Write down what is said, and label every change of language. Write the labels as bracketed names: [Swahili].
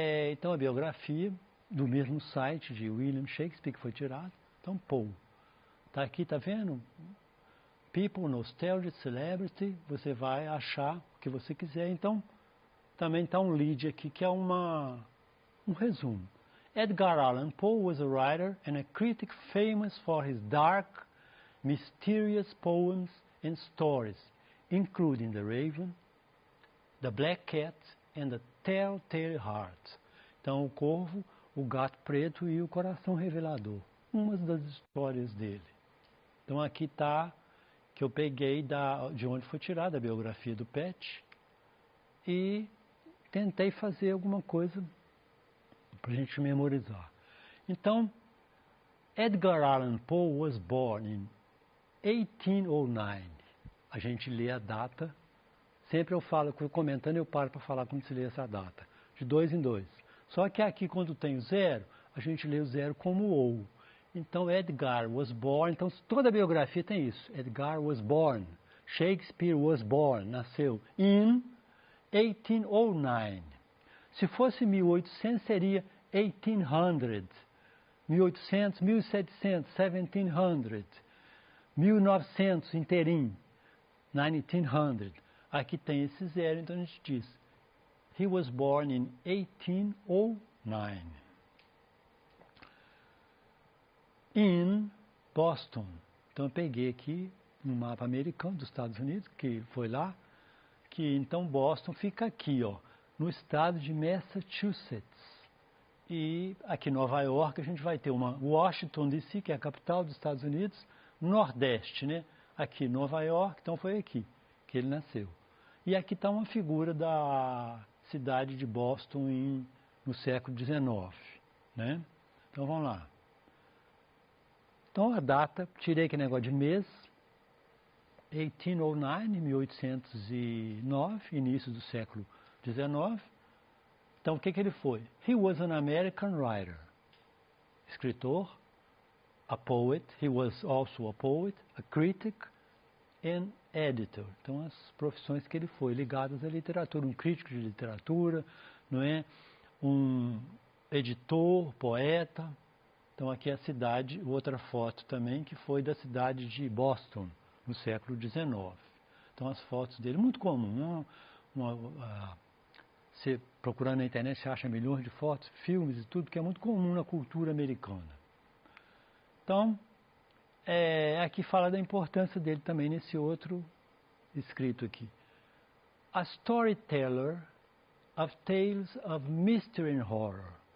[Portuguese] Então a biografia do mesmo site de William Shakespeare que foi tirado. Então Poe. Está aqui, tá vendo? [English] People, Nostalgia, Celebrity, [Portuguese] você vai achar o que você quiser. Então, também está um lead aqui que é um resumo. [English] Edgar Allan Poe was a writer and a critic famous for his dark, mysterious poems and stories, including The Raven, The Black Cat and The Telltale Heart. [Portuguese] Então, o Corvo, o Gato Preto e o Coração Revelador. Umas das histórias dele. Então, aqui está que eu peguei de onde foi tirada a biografia do Pet e tentei fazer alguma coisa para a gente memorizar. [English] Então, Edgar Allan Poe was born in 1809. [Portuguese] A gente lê a data, sempre eu falo, comentando eu paro para falar quando se lê essa data, de 2 em 2. Só que aqui quando tem o 0, a gente lê o 0 como ou. Então, [English] Edgar was born, [Portuguese] então toda a biografia tem isso. [English] Edgar was born, Shakespeare was born, [Portuguese] nasceu [English] in 1809. [Portuguese] Se fosse 1800, seria 1800. 1800, 1700, 1700. 1900, inteirinho, 1900. Aqui tem esse 0, então a gente diz, [English] he was born in 1809. In Boston. [Portuguese] Então eu peguei aqui no mapa americano dos Estados Unidos, que foi lá, que então Boston fica aqui, ó, no estado de Massachusetts. E aqui em Nova York a gente vai ter uma Washington DC, que é a capital dos Estados Unidos, nordeste, né? Aqui Nova York, então foi aqui que ele nasceu. E aqui está uma figura da cidade de Boston no século XIX, né? Então vamos lá. Então a data, tirei aquele negócio de mês, 1809, 1809, início do século XIX. Então o que ele foi? [English] He was an American writer, [Portuguese] escritor, [English] a poet, he was also a poet, a critic and editor. [Portuguese] Então as profissões que ele foi, ligadas à literatura, um crítico de literatura, não é? Um editor, poeta. Então aqui é a cidade, outra foto também, que foi da cidade de Boston, no século XIX. Então as fotos dele, muito comum. Você procurando na internet, você acha milhões de fotos, filmes e tudo, que é muito comum na cultura americana. Então, aqui fala da importância dele também nesse outro escrito aqui. [English] A storyteller of tales of mystery and horror.